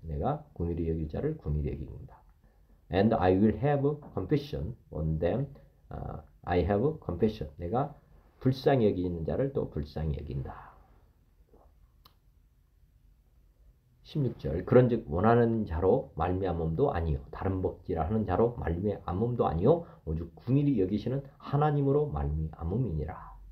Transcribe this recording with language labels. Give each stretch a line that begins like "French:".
Korean: 내가 긍휼히 여길 자를 긍휼히 여깁니다.
English: And I will have compassion on them. I have compassion.
Korean: 내가 불쌍히 여기는 자를 또 불쌍히 여긴다. 16절. 그런즉 원하는 자로 말미암음도 아니요 다른 복지라 하는 자로 말미암음도 아니요 오직 긍휼히 여기시는 하나님으로 말미암음이니라.